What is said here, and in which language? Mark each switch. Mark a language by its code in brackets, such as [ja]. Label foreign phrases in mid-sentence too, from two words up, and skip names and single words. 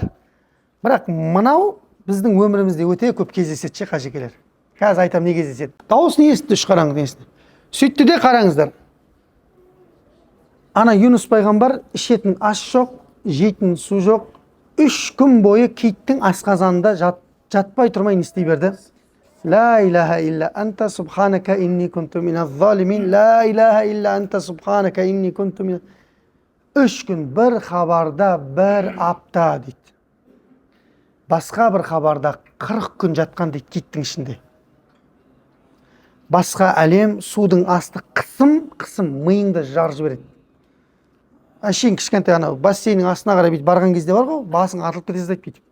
[kk] Бірақ мынау біздің өмірімізде өте көп кездеседі қажекелер. Қазір айтам не кездеседі. Дауыс не естіді, үш қараңғы естіді. Сөйтті де қараңыздар. Ана Юнус пайғамбар ішетін ас жоқ, жейтін су жоқ. 3 күн бойы киттің асқазанында жатпай тұрмай не істей берді? [ar] لا إله إلا أنت سبحانك إني كنت من الظالمين. لا إله إلا أنت سبحانك إني كنت من. [kk] 3 күн бір хабарда бір апта дейді. Басқа бір хабарда 40 күн жатқан дейді киттің ішінде. Басқа әлем, судың асты қысым миыңды жарып жібереді. Әшейін кішкентай ана бассейннің астына қарай бүйтіп барған кезде бар ғой, басың атылып кете жаздайды бүйтіп.